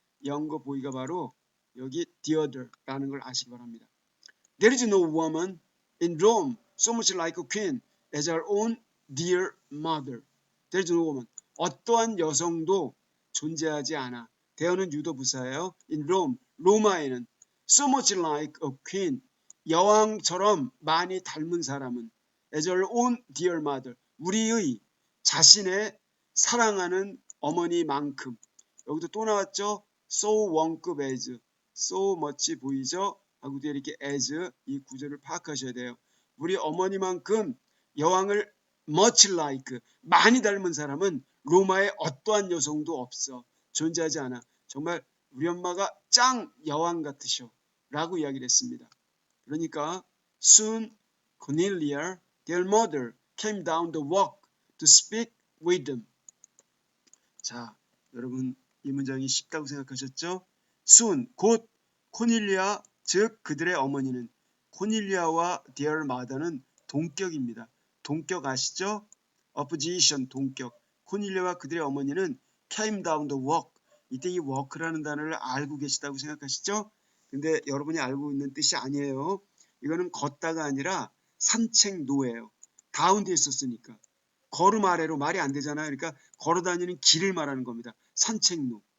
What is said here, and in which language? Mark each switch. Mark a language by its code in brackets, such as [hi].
[ko] 영거 보이가 바로 여기 the other라는 걸 아시기 바랍니다. [en] There is no woman in Rome so much like a queen as our own dear mother. There is no woman. [ko] 어떠한 여성도 존재하지 않아. 대어는 유도 부사예요. [en] In Rome, [ko] 로마에는 [en] so much like a queen. [ko] 여왕처럼 많이 닮은 사람은 [en] as our own dear mother. [ko] 우리의 자신의 사랑하는 어머니만큼. 여기도 또 나왔죠. so 원급 as. so much 보이죠? 하고 뒤에 이렇게 as 이 구조를 파악하셔야 돼요. 우리 어머니만큼 여왕을 [en] much like [ko] 많이 닮은 사람은 로마의 어떠한 여성도 없어. 존재하지 않아. 정말 우리 엄마가 짱 여왕 같으셔 라고 이야기를 했습니다. [en] 그러니까 soon Cornelia, their mother, came down the walk to speak with them. [ko] 자, 여러분 이 문장이 쉽다고 생각하셨죠? soon, 곧 코닐리아, 즉 그들의 어머니는 코닐리아와 their mother는 동격입니다. 동격 아시죠? opposition, 동격. 코닐리아와 그들의 어머니는 [en] came down the walk. [ko] 이때 이 walk라는 단어를 알고 계시다고 생각하시죠? 근데 여러분이 알고 있는 뜻이 아니에요. 이거는 걷다가 아니라 산책로예요. down 뒤에 썼으니까. 걸음 아래로 말이 안 되잖아요. 그러니까 걸어 다니는 길을 말하는 겁니다. 산책로.